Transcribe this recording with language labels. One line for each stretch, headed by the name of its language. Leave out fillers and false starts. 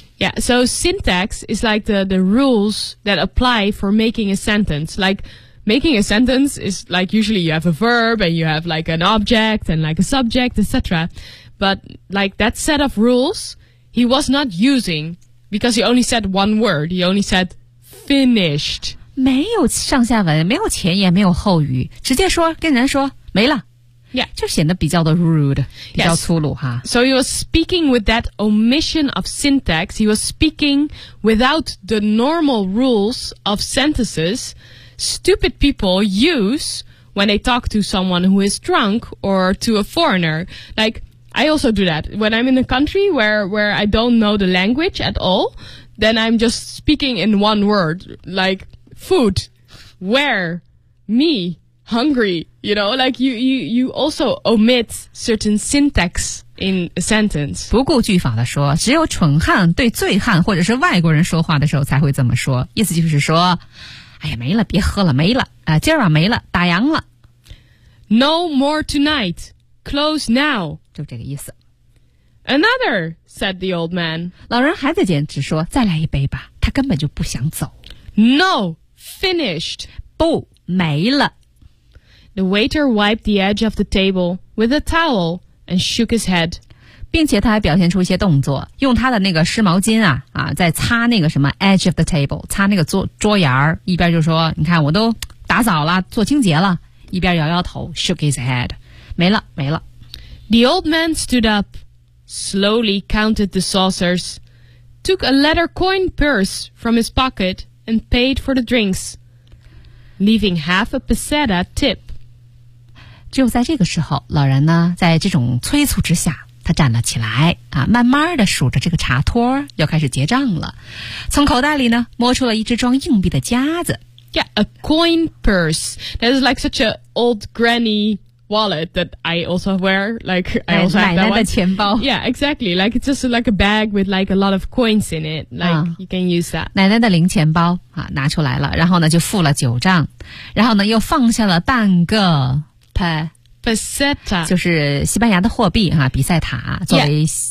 English: Yeah, so syntax is like the rules that apply for making a sentence, like making a sentence is like usually you have a verb and you have like an object and like a subject, etc. But like that set of rules, he was not using because he only said one word. He only said finished.
Chinese: 没有上下文，没有前言，没有后语，直接说跟人说没了。
English: Yeah.
Chinese: 就显得比较的 rude, 比较粗鲁哈。
English: So he was speaking with that omission of syntax. He was speaking without the normal rules of sentences. Stupid people use when they talk to someone who is drunk or to a foreigner. Like, I also do that. When I'm in a country where I don't know the language at all, then I'm just speaking in one word. Like, food, where, me, hungry. You know, like you also omit certain syntax in a sentence.
Chinese: 不顾句法的说，只有蠢汉对醉汉或者是外国人说话的时候才会这么说。意思就是说哎呀，没了，别喝了，没了，今儿晚没了，打烊了。
English: No more tonight. Close now.
Chinese: 就这个意思。
English: Another, said the old man.
Chinese: 老人还在坚持说，再来一杯吧。他根本就不想走。
English: No, finished.
Chinese: 不，没了。
English: The waiter wiped the edge of the table with a towel and shook his head.
Chinese: 并且他还表现出一些动作，用他的那个湿毛巾啊在擦那个什么
English: edge of the table，
Chinese: 擦那个桌沿儿，一边就说你看我都打扫了做清洁了，一边摇摇头
English: shook his head，
Chinese: 没了没了。
English: The old man stood up, slowly counted the saucers, took a leather coin purse from his pocket and paid for the drinks, leaving half a peseta tip.
Chinese: 只有在这个时候，老人呢在这种催促之下他站了起来啊，慢慢地数着这个茶托，要开始结账了。从口袋里呢，摸出了一只装硬币的夹子。
English: Yeah, a coin purse. That is like such an old granny wallet that I also wear. Like, I also have that one.
Chinese: 奶奶的钱包。
English: Yeah, exactly. Like, it's just like a bag with like a lot of coins in it. Like, you can use that.
Chinese: 奶奶的零钱包啊，拿出来了，然后呢，就付了九账，然后呢，又放下了半个
Spanish: peseta
Chinese: 就是西班牙的货币哈，比塞塔作为